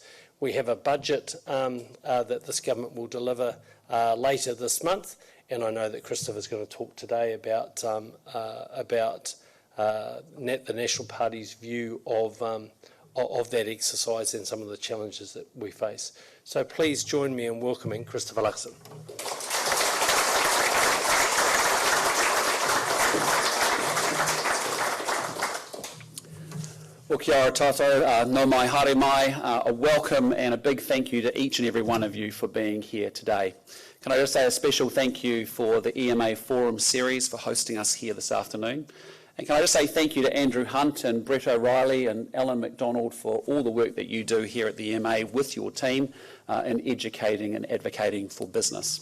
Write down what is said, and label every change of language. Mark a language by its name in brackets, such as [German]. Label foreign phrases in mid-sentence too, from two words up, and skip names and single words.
[English] We have a budget that this government will deliver later this month, and I know that Christopher is going to talk today about the National Party's view of that exercise and some of the challenges that we face. So please join me in welcoming Christopher Luxon. [Māori] Well, kia ora tātou, no mai, haere mai, [English] a welcome and a big thank you to each and every one of you for being here today. Can I just say a special thank you for the EMA Forum series for hosting us here this afternoon. And can I just say thank you to Andrew Hunt and Brett O'Reilly and Alan McDonald for all the work that you do here at the EMA with your team in educating and advocating for business.